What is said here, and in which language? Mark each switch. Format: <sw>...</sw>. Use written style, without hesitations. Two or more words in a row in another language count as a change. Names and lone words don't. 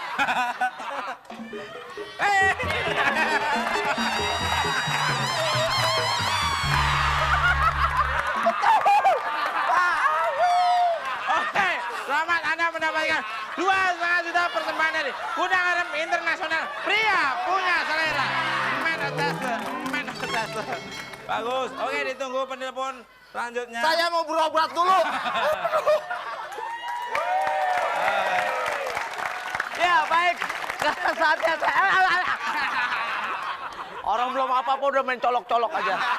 <id>Oke, selamat Anda mendapatkan 2,5 juta persembahan dari Gudang Garam Internasional. Pria punya selera. Men attester, men attester. Bagus. Oke, ditunggu penelpon selanjutnya. Saya mau berobat dulu. Ya, baik. Saatnya saya... Orang belum apa-apa udah main colok-colok aja.</id>